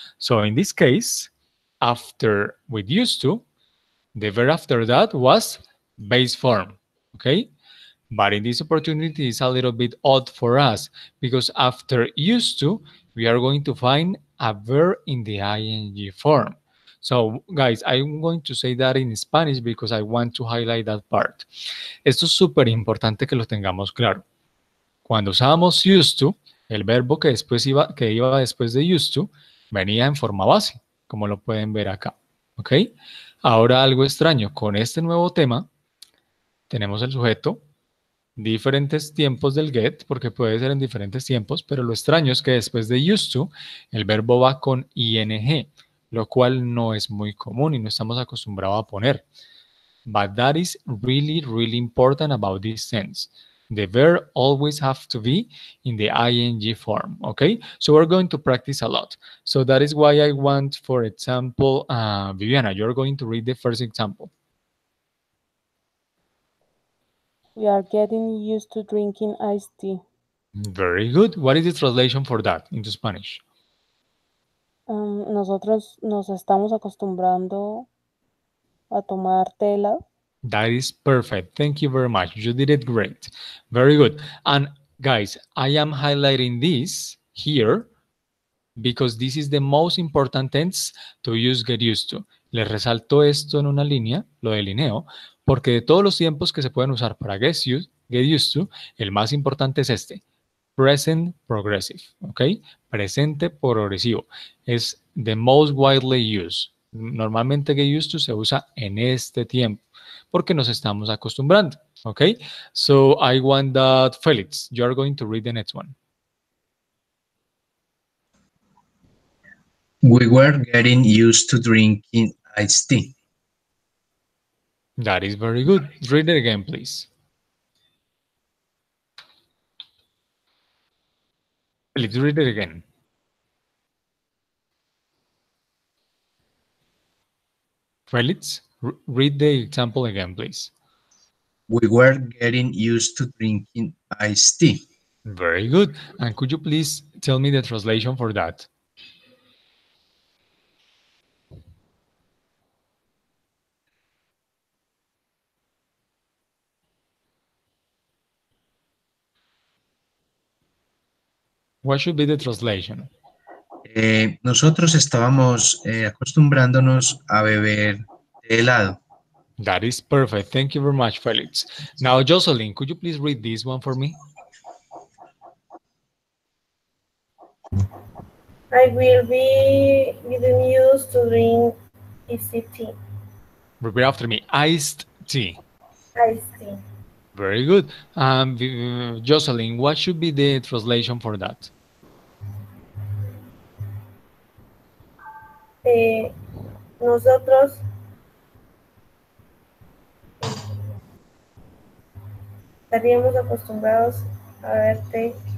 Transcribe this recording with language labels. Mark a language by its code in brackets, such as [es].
[en] So in this case, after with used to, the verb after that was base form. Okay, but in this opportunity, it's a little bit odd for us because after used to, we are going to find a verb in the ing form. So, guys, I'm going to say that in Spanish because I want to highlight that part. [es] Esto es súper importante que lo tengamos claro. Cuando usábamos used to, el verbo que iba después de used to venía en forma base, como lo pueden ver acá. ¿Ok? Ahora algo extraño, con este nuevo tema tenemos el sujeto, diferentes tiempos del get, porque puede ser en diferentes tiempos, pero lo extraño es que después de used to, el verbo va con ing, lo cual no es muy común y no estamos acostumbrados a poner. [en] But that is really, really important about this sense. The verb always have to be in the ing form, okay? So we're going to practice a lot. So that is why I want, for example, Viviana, you're going to read the first example. We are getting used to drinking iced tea. Very good. What is the translation for that into Spanish? [es] Nosotros nos estamos acostumbrando a tomar té helado. [en] That is perfect. Thank you very much. You did it great. Very good. And guys, I am highlighting this here because this is the most important tense to use get used to. [es] Les resalto esto en una línea, lo delineo, porque de todos los tiempos que se pueden usar para get used to, el más importante es este. Present progressive, ¿ok? Presente progresivo. Es [en] the most widely used. [es] Normalmente get used to se usa en este tiempo porque nos estamos acostumbrando, ¿ok? [en] So I want that Felix, you are going to read the next one. We were getting used to drinking iced tea. That is very good. Read it again, please. Felix, read it again. Felix, read the example again, please. We were getting used to drinking iced tea. Very good. And could you please tell me the translation for that? What should be the translation? [es] Nosotros estábamos acostumbrándonos a beber té helado. [en] That is perfect. Thank you very much, Felix. Now, Jocelyn, could you please read this one for me? I will be getting used to drink easy tea. Repeat after me. Iced tea. Iced tea. Very good. Jocelyn, what should be the translation for that? [es] Nosotros estaríamos acostumbrados a ver té.